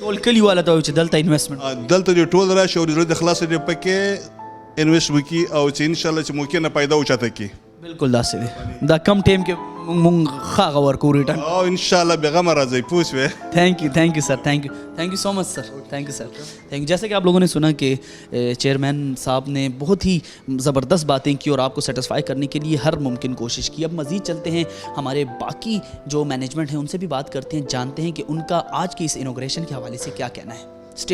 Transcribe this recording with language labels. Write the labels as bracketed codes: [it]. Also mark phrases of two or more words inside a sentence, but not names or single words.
[ps] ټول کلیواله ته وایو چې دلته انویسټمنټ, دلته دې ټول راشي او د زړه د خلاصه دې پکې انویسټ وکړي, او چې انشاءالله چې موقع نه پیدا اوچاته کړي. بالکل داسې دی دا کم ټایم کې مونږ ښه هغه ورکو ریټرن. او [ar] ان شاء الله [ps] بېغمه راځئ پوه شوې. [en] thank you sir, thank you so much sir, thank you sir, thank you. [ur] جیسے کہ آپ لوگوں نے سنا کہ چیئرمین صاحب نے بہت ہی زبردست باتیں کی اور آپ کو سیٹسفائی کرنے کے لیے ہر ممکن کوشش کی. اب مزید چلتے ہیں, ہمارے باقی جو مینجمنٹ ہیں ان سے بھی بات کرتے ہیں, جانتے ہیں کہ ان کا آج کی اس انوگریشن کے حوالے سے کیا کہنا ہے.